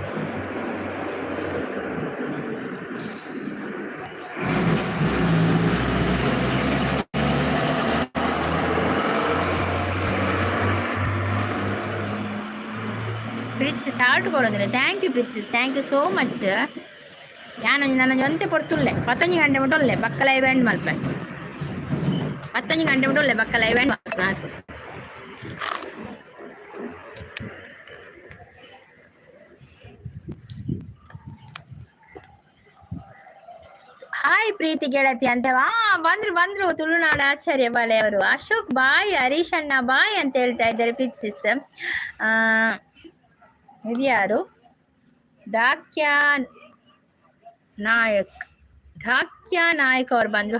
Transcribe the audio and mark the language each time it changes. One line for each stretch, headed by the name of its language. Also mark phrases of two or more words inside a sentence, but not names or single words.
Kannada: ಪ್ರಿನ್ಸಸ್ ಹಾರ್ಟ್ ಕೊಡೋದಿಲ್ಲ,
English: thank you
Kannada: ಪ್ರಿನ್ಸಸ್,
English: thank you so much.
Tulu: ನನ್ನ ಒಂತೆ ಪೊರ್ತುಲ್ಲೆ 11 ಗಂಟೆ ಮುಟ್ಟೊಲ್ಲೆ ಬಕ್ಕ
English: live end
Tulu: ಮಲ್ಪೆ, 11 ಗಂಟೆ ಮುಟ್ಟೊಲ್ಲೆ ಬಕ್ಕ
English: live end
Tulu: ಮಲ್ಪೆ.
Kannada: ಹಾಯ್ ಪ್ರೀತಿ ಗೆಳತಿ ಅಂತ ಬಂದ್ರು ತುಳುನಾಡು ಆಚಾರ್ಯ ಬಾಳೆ ಅವರು. ಅಶೋಕ್ ಬಾಯ್, ಹರೀಶ್ ಅಣ್ಣ ಬಾಯ್ ಅಂತ ಹೇಳ್ತಾ ಇದ್ದಾರೆ ಪ್ರಿನ್ಸಸ್. ಇದು ಯಾರು? ಢಾಕ್ಯ ನಾಯಕ್ ಅವ್ರು ಬಂದರು.